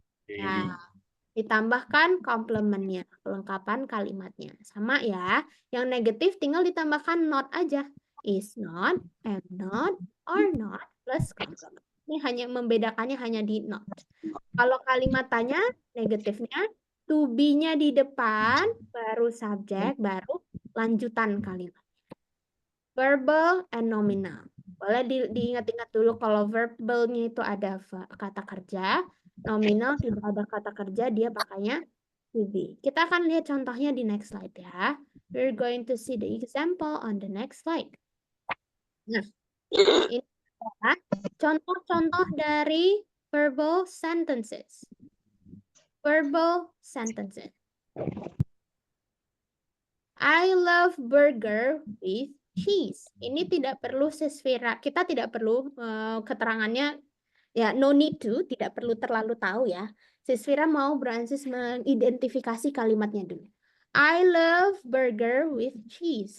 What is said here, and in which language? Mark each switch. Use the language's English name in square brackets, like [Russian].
[Indonesian] Nah, ditambahkan komplementnya, kelengkapan kalimatnya. Sama ya. Yang negatif tinggal ditambahkan not aja. [English] Is not, am not, are not, plus complement. [Indonesian] Ini hanya membedakannya hanya di not. Kalau kalimat tanya, negatifnya to be-nya di depan, baru subjek, baru lanjutan kalimat. [English] Verbal and nominal. [Indonesian] Boleh diingat-ingat dulu kalau verbalnya itu ada kata kerja, nominal tidak ada kata kerja, dia pakainya to be. Kita akan lihat contohnya di [English] next slide [Indonesian] ya. [English] We're going to see the example on the next slide. [Indonesian] Nah, ini adalah contoh-contoh dari verbal sentences. [English] Verbal sentences. I love burger with cheese. [Indonesian] Ini tidak perlu sesfera, kita tidak perlu keterangannya, ya [English] no need to, [Indonesian] tidak perlu terlalu tahu ya. Sesfera mau Francis mengidentifikasi kalimatnya dulu. [English] I love burger with cheese.